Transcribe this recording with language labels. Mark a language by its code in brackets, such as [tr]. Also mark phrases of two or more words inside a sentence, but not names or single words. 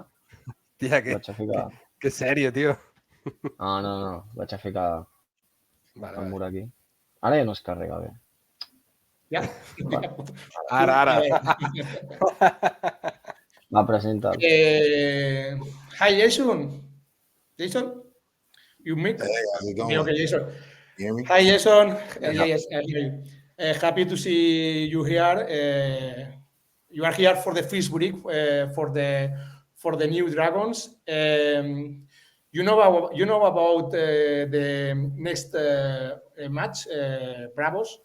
[ca] Tia, que sèrio, tio. No, vaig a ficar el mur aquí. Ara ja no es carrega bé. Ja? Ara. Va, presenta't. [en] Hi, Jason. Jason? You meet? Hey, how's it going? Okay, Jason. You hear me? Hi, Jason. Yes, I hear you. Happy to see you here. You are here for the first week for the new Dragons. You know about the next match, Bravos.